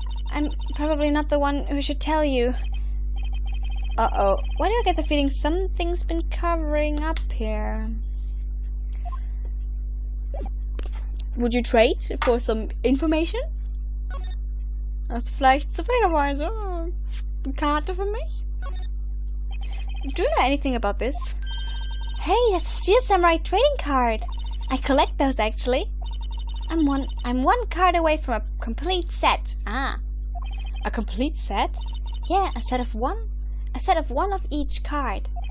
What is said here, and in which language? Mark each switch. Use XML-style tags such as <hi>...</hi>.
<en>I'm probably not the one who should tell you. Uh-oh. Why do I get the feeling something's been covering up here? Would you trade for some information?</en> <de>Hast du vielleicht zufälligerweise eine Karte für mich?</de> <en>Do you know anything about this? Hey, that's a Steel Samurai trading card. I collect those actually. I'm one card away from a complete set. Ah, a complete set? Yeah, a set of one of each card.</en>